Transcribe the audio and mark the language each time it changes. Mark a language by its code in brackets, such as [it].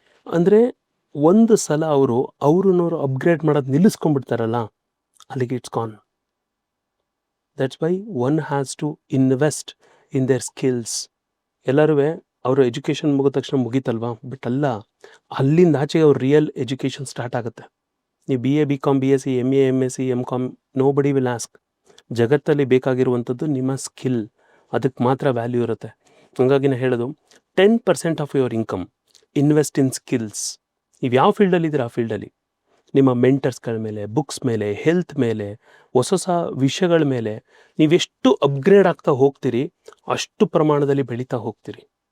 [kn] ಅಂದರೆ ಒಂದು ಸಲ ಅವ್ರನ್ನವರು ಅಪ್ಗ್ರೇಡ್ ಮಾಡೋದು ನಿಲ್ಲಿಸ್ಕೊಂಡ್ಬಿಡ್ತಾರಲ್ಲ, ಅಲ್ಲಿಗೆ [en] It's con. That's why one has to invest in their skills. [kn] ಎಲ್ಲರೂ ಅವರು ಎಜುಕೇಷನ್ ಮುಗಿದ ತಕ್ಷಣ ಮುಗೀತಲ್ವಾ, ಬಟ್ ಅಲ್ಲ, ಅಲ್ಲಿಂದ ಆಚೆಗೆ ಅವ್ರ ರಿಯಲ್ ಎಜುಕೇಷನ್ ಸ್ಟಾರ್ಟ್ ಆಗುತ್ತೆ. ನೀವು BA, BCom, BSc, MA, MSc, MCom, [en] Nobody will ask. [kn] ಜಗತ್ತಲ್ಲಿ ಬೇಕಾಗಿರುವಂಥದ್ದು ನಿಮ್ಮ ಸ್ಕಿಲ್, ಅದಕ್ಕೆ ಮಾತ್ರ ವ್ಯಾಲ್ಯೂ ಇರುತ್ತೆ. ಹಾಗಾಗಿ ನಾನು ಹೇಳೋದು [en] 10% of your income invest in skills. [kn] ನೀವು ಯಾವ ಫೀಲ್ಡಲ್ಲಿ ಇದ್ದೀರಾ ಆ ಫೀಲ್ಡಲ್ಲಿ ನಿಮ್ಮ ಮೆಂಟರ್ಸ್ಗಳ ಮೇಲೆ, ಬುಕ್ಸ್ ಮೇಲೆ, ಹೆಲ್ತ್ ಮೇಲೆ, ಹೊಸ ಹೊಸ ವಿಷಯಗಳ ಮೇಲೆ ನೀವೆಷ್ಟು ಅಪ್ಗ್ರೇಡ್ ಆಗ್ತಾ ಹೋಗ್ತೀರಿ ಅಷ್ಟು ಪ್ರಮಾಣದಲ್ಲಿ ಬೆಳೀತಾ ಹೋಗ್ತೀರಿ.